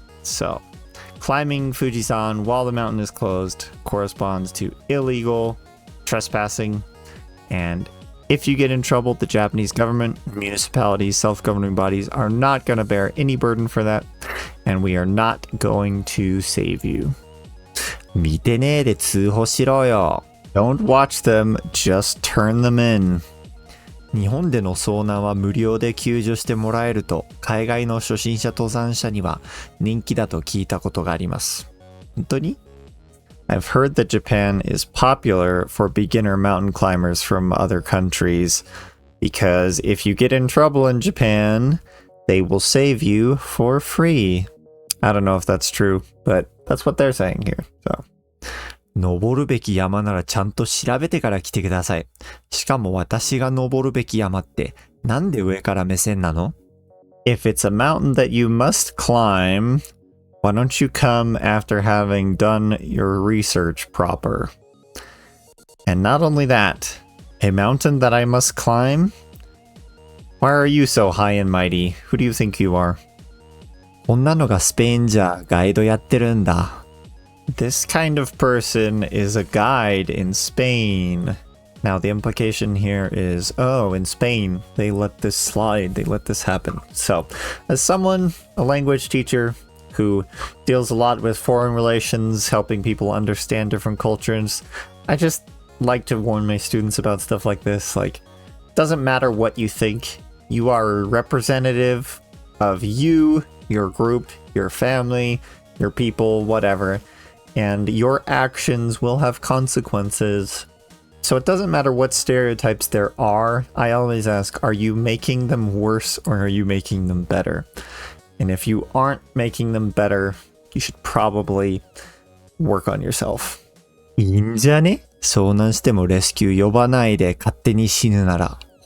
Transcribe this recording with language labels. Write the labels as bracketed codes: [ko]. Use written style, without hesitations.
[en] So climbing Fujisan while the mountain is closed corresponds to illegal trespassing, and if you get in trouble, the Japanese government, municipalities, self-governing bodies are not going to bear any burden for that, and we are not going to save you. [ja] 見てねで通報しろよ [en] Don't watch them, just turn them in. [ja] 日本での遭難は無料で救助してもらえると海外の初心者登山者には人気だと聞いたことがあります。 [en] 本当に I've heard that Japan is popular for beginner mountain climbers from other countries because if you get in trouble in Japan, they will save you for free. I don't know if that's true, but that's what they're saying here. So. [ja] 登るべき山ならちゃんと調べてから来てください。しかも私が登るべき山ってなんで上から目線なの [en] If it's a mountain that you must climb, why don't you come after having done your research proper? And not only that, a mountain that I must climb? Why are you so high and mighty? Who do you think you are? [ja] こんなのがスペインじゃガイドやってるんだ。 [en] This kind of person is a guide in Spain. Now the implication here is, oh, in Spain, they let this slide, they let this happen. So, as someone, a language teacher who deals a lot with foreign relations, helping people understand different cultures, I just like to warn my students about stuff like this. Like, doesn't matter what you think, you are a representative of you, your group, your family, your people, whatever. And your actions will have consequences. So it doesn't matter what stereotypes there are. I always ask, are you making them worse or are you making them better? And if you aren't making them better, you should probably work on yourself. [ja] いいんじゃね? 遭難してもレスキュー呼ばないで勝手に死ぬなら。